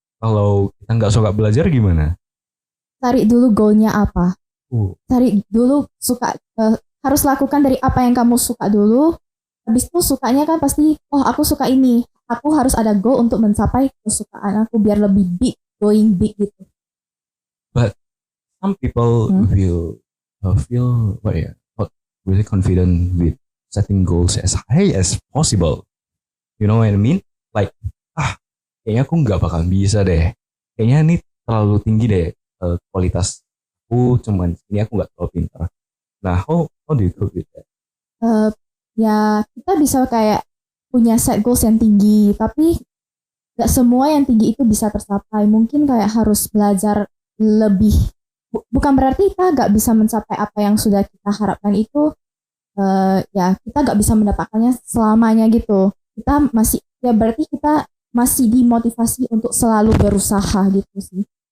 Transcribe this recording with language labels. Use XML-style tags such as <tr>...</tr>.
<id>Kalau kita nggak suka belajar gimana? Cari dulu goalnya apa. Cari dulu suka. Harus lakukan dari apa yang kamu suka dulu. Habis itu sukanya kan pasti, oh aku suka ini. Aku harus ada goal untuk mencapai kesukaan aku biar lebih</id> <en>big, going big</en> <id>gitu.</id> <en>But some people will feel not really confident with setting goals as high as possible. You know what I mean? Like,</en> <id>kayaknya aku nggak bakal bisa deh. Kayaknya ini terlalu tinggi deh kualitas aku, cuman ini aku nggak terlalu pintar.</id> <en>Nah, how do you cope with that?</en> <id>Ya kita bisa kayak punya set goals yang tinggi, tapi nggak semua yang tinggi itu bisa tercapai. Mungkin kayak harus belajar lebih. Bukan berarti kita nggak bisa mencapai apa yang sudah kita harapkan itu. Ya kita nggak bisa mendapatkannya selamanya gitu. Kita masih, ya berarti kita masih dimotivasi untuk selalu berusaha gitu sih.</id>